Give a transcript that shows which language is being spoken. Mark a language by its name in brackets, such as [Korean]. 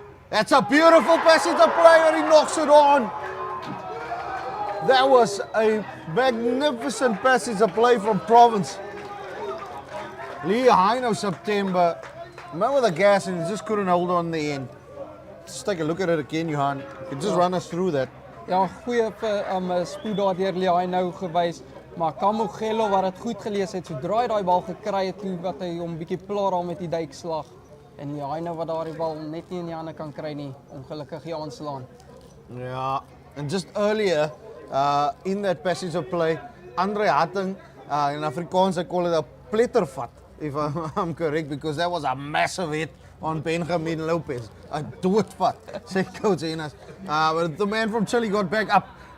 [English] That's a beautiful passage of play, and he knocks it on. That was a magnificent passage of play from Province. Leino September. Man with the gas, and he just couldn't hold on the end. Just take a look at it again, Johan. You just run us through that. [Afrikaans] Ja, goeie spoed daar deur Leino gewys, maar Kamugelo wat dit goed gelees het, sodra hy daai bal gekry het, toe wat hy hom bietjie pla daar met die duikslag. En Leino wat daardie bal net nie in die hande kan kry nie, ongelukkig hier aanslaan. [English] Yeah, and just earlier in that passage of play, Andre Hatting, in Afrikaans I call it a plettervat, if I'm correct, because that was a massive hit on Benjamin Lopez. A doodvat, say Coach Enas. But the man from Chile got back up.